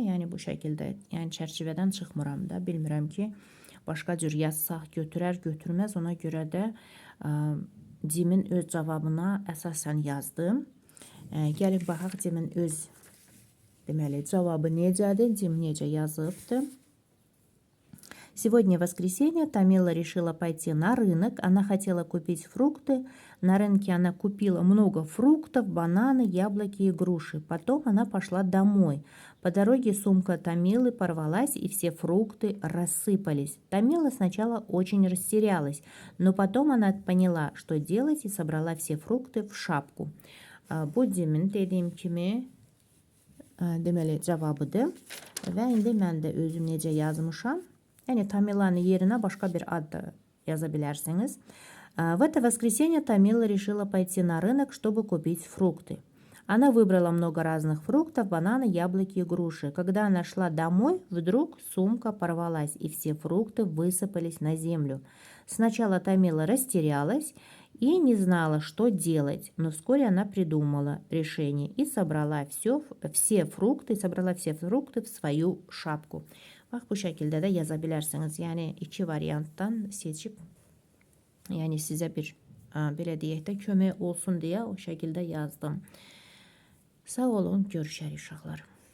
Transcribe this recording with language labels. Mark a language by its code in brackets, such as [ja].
[az] Yəni bu şəkildə, yəni çərçivədən çıxmıram da, bilmirəm ki, başqa cür yazsaq götürər, götürməz, ona görə də Cimin öz cavabına əsasən yazdım. Gəlin baxaq Cimin öz deməli cavabı necədir, Cim necə yazıbdır. [ru] Сегодня воскресенье, Тамила решила пойти на рынок. Она хотела купить фрукты. На рынке она купила много фруктов, бананы, яблоки и груши. Потом она пошла домой. По дороге сумка Тамилы порвалась, и все фрукты рассыпались. Тамила сначала очень растерялась, но потом она поняла, что делать, и собрала все фрукты в şapку. [az] Bu Cimin dediyim kimi deməli cavabıdır. Və indi mən də özüm necə yazmışam. Yəni Tamilanın yerinə başqa bir ad da yaza bilərsiniz. [ru] В это воскресенье Тамила решила пойти на рынок, чтобы купить фрукты. Она выбрала много разных фруктов, бананы, яблоки и груши. Когда она шла домой, вдруг сумка порвалась, и все фрукты высыпались на землю. Сначала Тамила растерялась и не знала, что делать, но вскоре она придумала решение и собрала все фрукты в свою шапку. [az] Bax, bu şəkildə də yaza bilərsiniz. Yəni, iki variantdan seçib, yəni sizə bir, belə deyək də, kömək olsun deyə o şəkildə yazdım. Sağ olun, görüşərik uşaqlar.